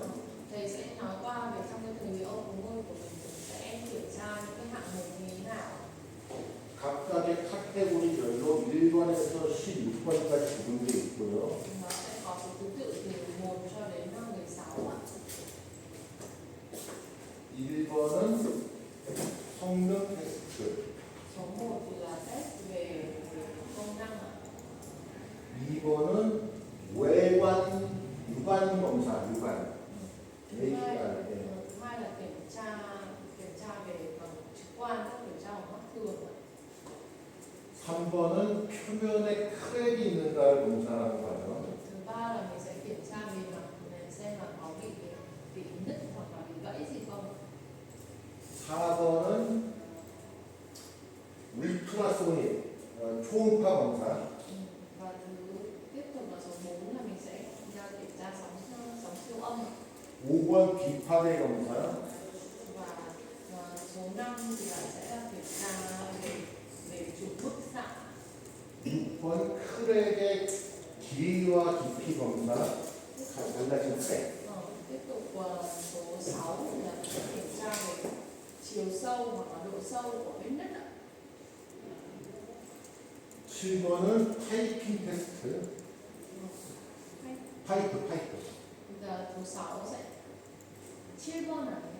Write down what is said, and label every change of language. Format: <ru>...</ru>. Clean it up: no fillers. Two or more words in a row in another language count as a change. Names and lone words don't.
<vi>Thầy sẽ nói qua về trong cái thời kỳ overhaul của mình sẽ kiểm tra những cái hạng mục như thế nào.</vi> <ko>각각의 카테고리별로 1번에서 16번까지 구분되어 있고요.</ko> <vi>Nó sẽ có số thứ tự từ 1 cho đến 16 ạ.</vi> <ko>1번은 성능 테스트,</ko> <vi>Số 1 thì là test về công năng ạ.</vi> <ko>2번은 외관 육안 검사, 육안.</ko> <vi>Thứ hai là kiểm tra về bằng trực quan, các kiểm tra bằng mắt thường ạ.</vi> <ko>3번은 표면에 크랙이 있는가를 검사하는 과정.</ko> <vi>Thứ ba là mình sẽ kiểm tra bề mặt để xem là có bị nứt hoặc là bị gãy gì không.</vi> <ko>4번은 울트라소닉, 초음파 검사.</ko> <vi>Và tiếp tục là số 4 là mình sẽ kiểm tra sóng siêu âm.</vi> <ko>5번 비파대 검사.</ko> <vi>Và số 5 thì là sẽ là kiểm tra về chụp bức xạ.</vi> <ko>6번 크랙의 길이와 깊이 검사. chúng ta chữ sẽ.</ko> <vi>Tiếp tục số 6 là sẽ kiểm tra về chiều sâu hoặc là độ sâu của vết nứt ạ.</vi> <ko>7번은 타이핑 테스트. 파이프.</ko> <vi>Bây giờ số 6 sẽ</vi> <ko>7번 아니에요?</ko>